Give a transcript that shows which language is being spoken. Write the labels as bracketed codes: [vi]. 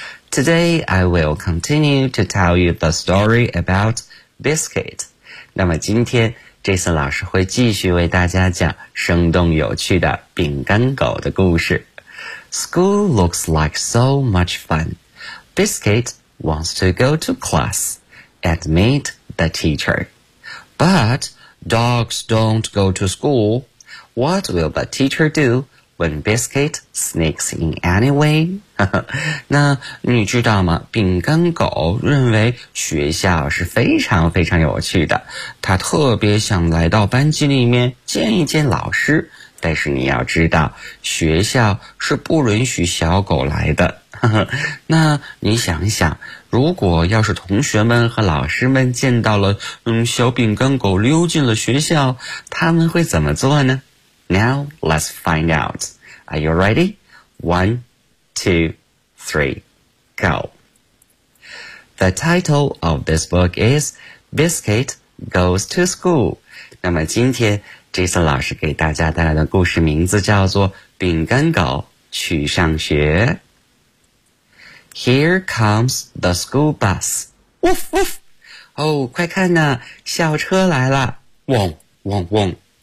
[en] Today I will continue to tell you the story about Biscuit. [zh] 那么今天 Jason 老师会继续为大家讲生动有趣的饼干狗的故事。 [en] School looks like so much fun. Biscuit wants to go to class. admit the teacher. But dogs don't go to school. What will the teacher do when Biscuit sneaks in anyway? [zh] 那你知道吗？饼干狗认为学校是非常非常有趣的，他特别想来到班级里面见一见老师。但是你要知道，学校是不允许小狗来的。那你想一想，如果要是同学们和老师们见到了小饼干狗溜进了学校，他们会怎么做呢？ [en] Now, let's find out. Are you ready? 1, 2, 3, go. The title of this book is Biscuit Goes to School. [zh] 那么今天Jason 老师给大家带来的故事名字叫做《饼干狗去上学》。 [en] Here comes the school bus. Woof woof! [zh] 哦，快看呐，校车来了！嗡嗡嗡。